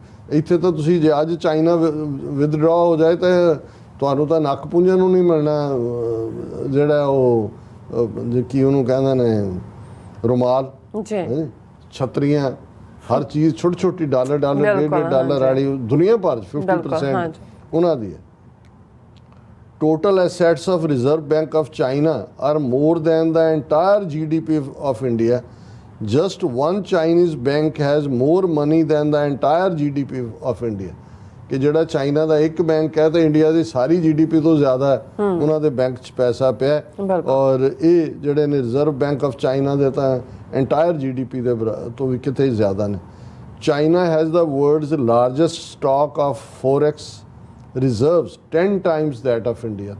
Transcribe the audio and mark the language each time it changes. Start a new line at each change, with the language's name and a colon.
Punjabi: ਇੱਥੇ ਤਾਂ ਤੁਸੀਂ ਜੇ ਅੱਜ ਚਾਈਨਾ ਵਿਦਡਰਾ ਹੋ ਜਾਏ ਤਾਂ ਤੁਹਾਨੂੰ ਤਾਂ ਨੱਕ ਪੁੰਝਣ ਨੂੰ ਨਹੀਂ ਮਿਲਣਾ, ਜਿਹੜਾ ਉਹ ਕੀ ਉਹਨੂੰ ਕਹਿੰਦੇ ਨੇ ਰੁਮਾਲ, ਛਤਰੀਆਂ, ਹਰ ਚੀਜ਼ ਛੋਟੀ ਡਾਲਰ $1.5 ਵਾਲੀ ਦੁਨੀਆ ਭਰ 50% ਉਹਨਾਂ ਦੀ ਹੈ।
English: Total assets of Reserve Bank of China are more than the entire GDP of India. Just one Chinese bank has more money than the entire GDP of India.
Punjabi: ਕਿ ਜਿਹੜਾ ਚਾਈਨਾ ਦਾ ਇੱਕ ਬੈਂਕ ਹੈ ਤੇ ਇੰਡੀਆ ਦੀ ਸਾਰੀ GDP ਤੋਂ ਜ਼ਿਆਦਾ ਉਹਨਾਂ ਦੇ bank 'ਚ ਪੈਸਾ ਪਿਆ। ਔਰ ਇਹ ਜਿਹੜੇ ਨੇ ਰਿਜ਼ਰਵ ਬੈਂਕ ਆਫ ਚਾਈਨਾ ਦੇ ਤਾਂ ਐਂਟਾਇਰ GDP ਦੇ ਤੋਂ ਵੀ ਕਿਤੇ ਜ਼ਿਆਦਾ ਨੇ।
English: China has the world's largest stock of forex reserves 10 times that of India.